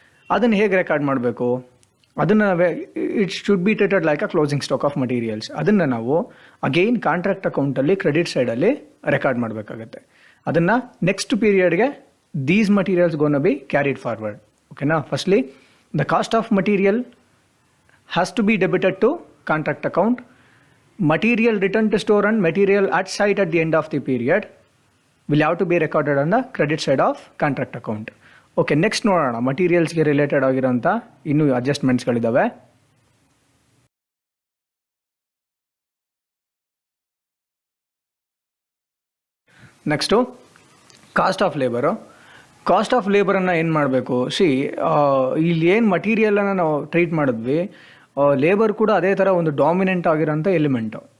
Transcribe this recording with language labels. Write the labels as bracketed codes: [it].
[kn] ಅದನ್ನು ಹೇಗೆ ರೆಕಾರ್ಡ್ ಮಾಡಬೇಕು? ಅದನ್ನು [en] It should be treated like a closing stock of materials. [kn] ಅದನ್ನು ನಾವು ಅಗೈನ್ ಕಾಂಟ್ರಾಕ್ಟ್ ಅಕೌಂಟಲ್ಲಿ ಕ್ರೆಡಿಟ್ ಸೈಡಲ್ಲಿ ರೆಕಾರ್ಡ್ ಮಾಡಬೇಕಾಗತ್ತೆ. [en] ಅದನ್ನು ನೆಕ್ಸ್ಟ್ ಪೀರಿಯಡ್ಗೆ these materials gonna be carried forward. ಓಕೆನಾ. Firstly The cost of material has to be debited to contract account. Material returned to store and material at site at the end of the period will have to be recorded on the credit side of contract account. [kn] Okay, next ನೋಡೋಣ ಮಟೀರಿಯಲ್ಸ್ಗೆ related ಆಗಿರೋಂಥ ಇನ್ನೂ ಅಡ್ಜಸ್ಟ್ಮೆಂಟ್ಸ್ಗಳಿದ್ದಾವೆ. Next cost of labour. Cost of ಲೇಬರನ್ನು ಏನು ಮಾಡಬೇಕು, ಇಲ್ಲಿ ಏನು ಮಟೀರಿಯಲನ್ನು ನಾವು treat ಮಾಡಿದ್ವಿ, labour ಕೂಡ ಅದೇ ಥರ ಒಂದು ಡಾಮಿನೆಂಟ್ ಆಗಿರೋಂಥ ಎಲಿಮೆಂಟು.